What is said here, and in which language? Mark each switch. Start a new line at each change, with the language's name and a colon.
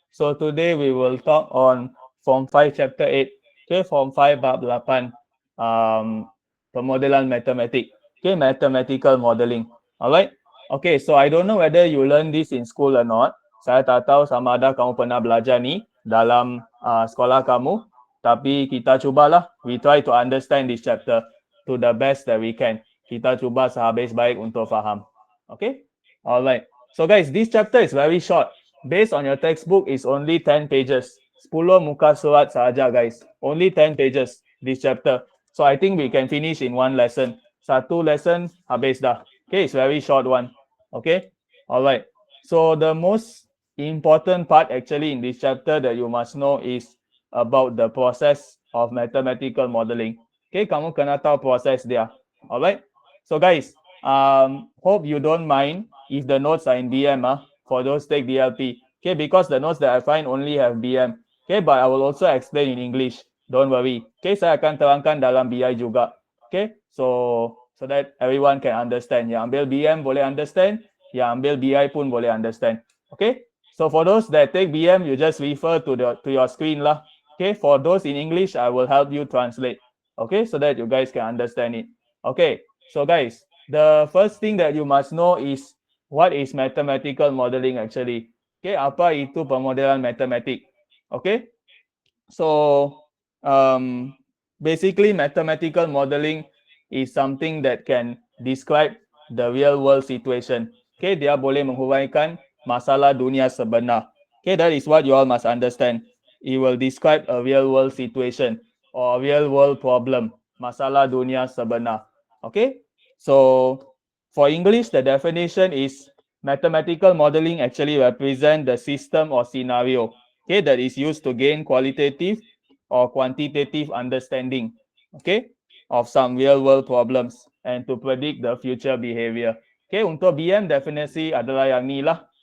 English: So today we will talk on Form 5 Chapter 8.
Malay: Okay, Form 5 Bab 8. Pemodelan matematik.
English: Okay, mathematical modeling. Alright. Okay, so I don't know whether you learn this in school or not.
Malay: Saya tak tahu sama ada kamu pernah belajar ni dalam sekolah kamu. Tapi kita cubalah.
English: We try to understand this chapter to the best that we can.
Malay: Kita cuba sehabis baik untuk faham.
English: Okay? Alright. So guys, this chapter is very short. Based on your textbook is only 10 pages.
Malay: 10 muka surat sahaja guys.
English: Only 10 pages this chapter. So I think we can finish in one lesson.
Malay: Satu lesson habis dah.
English: Okay, it's very short one. Okay. Alright. So the most important part actually in this chapter that you must know is about the process of mathematical modeling. Okay,
Malay: kamu kena tahu proses dia.
English: Alright. So guys, hope you don't mind if the notes are in BM for those take DLP. Okay, because the notes that I find only have BM. Okay, but I will also explain in English. Don't worry.
Malay: Okay, saya akan terangkan dalam BI juga. Okay,
English: so that everyone can understand.
Malay: Yang ambil BM boleh understand, yang ambil BI pun boleh understand.
English: Okay, so for those that take BM, you just refer to your screen lah. Okay, for those in English, I will help you translate. Okay, so that you guys can understand it. Okay, so guys, the first thing that you must know is what is mathematical modeling actually. Okay,
Malay: apa itu pemodelan matematik?
English: Okay, so basically mathematical modeling is something that can describe the real world situation.
Malay: Okay, dia boleh menghuraikan masalah dunia sebenar.
English: Okay, that is what you all must understand. It will describe a real world situation or a real world problem,
Malay: masalah dunia sebenar.
English: Okay, so for English, the definition is mathematical modeling actually represent the system or scenario, okay, that is used to gain qualitative or quantitative understanding, okay, of some real world problems and to predict the future behavior.
Malay: Okay, untuk BM definisi adalah yang ni lah.